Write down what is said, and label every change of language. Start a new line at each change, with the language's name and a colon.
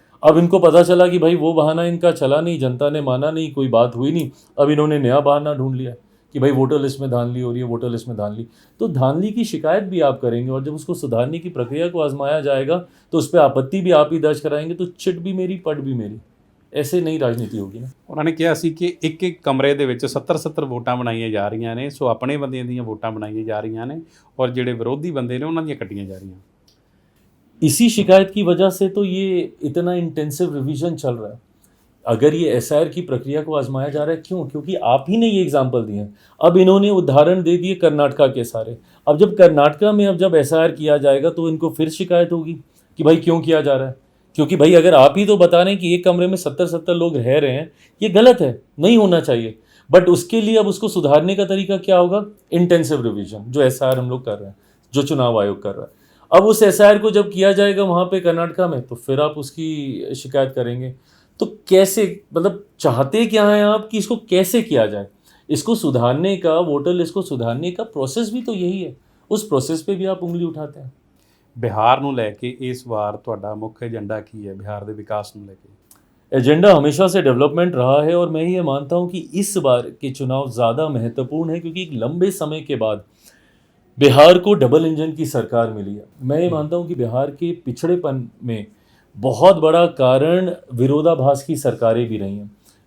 Hindi: अब इनको पता चला कि भाई वो बहाना इनका चला नहीं, जनता ने माना नहीं, कोई बात हुई नहीं। अब इन्होंने नया बहाना ढूंढ लिया कि भाई वोटर लिस्ट में धांधली हो रही है, वोटर लिस्ट में धांधली। तो धांधली की शिकायत भी आप करेंगे और जब उसको सुधारने की प्रक्रिया को आजमाया जाएगा तो उस पर आपत्ति भी आप ही दर्ज कराएंगे, तो चिट भी मेरी पट भी मेरी। ऐसे नई राजनीति होगी ना।
Punjabi: ਉਹਨਾਂ ਨੇ ਕਿਹਾ ਸੀ ਕਿ ਇੱਕ ਇੱਕ ਕਮਰੇ ਦੇ ਵਿੱਚ 70 ਵੋਟਾਂ ਬਣਾਈਆਂ ਜਾ ਰਹੀਆਂ ਨੇ, ਸੋ ਆਪਣੇ ਬੰਦਿਆਂ ਦੀਆਂ ਵੋਟਾਂ ਬਣਾਈਆਂ ਜਾ ਰਹੀਆਂ ਨੇ ਔਰ ਜਿਹੜੇ ਵਿਰੋਧੀ ਬੰਦੇ ਨੇ ਉਹਨਾਂ ਦੀਆਂ ਕੱਟੀਆਂ ਜਾ ਰਹੀਆਂ।
Hindi: इसी शिकायत की वजह से तो ये इतना इंटेंसिव रिवीजन चल रहा है। अगर ये एसआईआर की प्रक्रिया को आजमाया जा रहा है, क्यों? क्योंकि आप ही ने ये एग्जाम्पल दिए हैं। अब इन्होंने उदाहरण दे दिए कर्नाटका के सारे। अब जब कर्नाटका में जब एसआईआर किया जाएगा तो इनको फिर शिकायत होगी कि भाई क्यों किया जा रहा है। क्योंकि भाई अगर आप ही तो बता रहे हैं कि एक कमरे में 70 लोग रह रहे हैं, ये गलत है, नहीं होना चाहिए। बट उसके लिए अब उसको सुधारने का तरीका क्या होगा? इंटेंसिव रिवीजन, जो एसआईआर हम लोग कर रहे हैं, जो चुनाव आयोग कर रहा है। अब उस एसआईआर को जब किया जाएगा वहाँ पे कर्नाटका में, तो फिर आप उसकी शिकायत करेंगे। तो कैसे, मतलब चाहते क्या हैं आप कि इसको कैसे किया जाए? इसको सुधारने का, वोटर लिस्ट को सुधारने का प्रोसेस भी तो यही है। उस प्रोसेस पे भी आप उंगली उठाते हैं।
Punjabi: ਬਿਹਾਰ ਨੂੰ ਲੈ ਕੇ ਇਸ ਵਾਰ ਤੁਹਾਡਾ ਮੁੱਖ ਏਜੰਡਾ ਕੀ ਹੈ ਬਿਹਾਰ ਦੇ ਵਿਕਾਸ ਨੂੰ ਲੈ ਕੇ?
Hindi: एजेंडा हमेशा से डेवलपमेंट रहा है और मैं ये मानता हूँ कि इस बार के चुनाव ज़्यादा महत्वपूर्ण है क्योंकि एक लंबे समय के बाद बिहार को डबल इंजन की सरकार मिली है। मैं ये मानता हूँ कि बिहार के पिछड़ेपन में बहुत बड़ा कारण विरोधाभास की सरकारें भी रही हैं।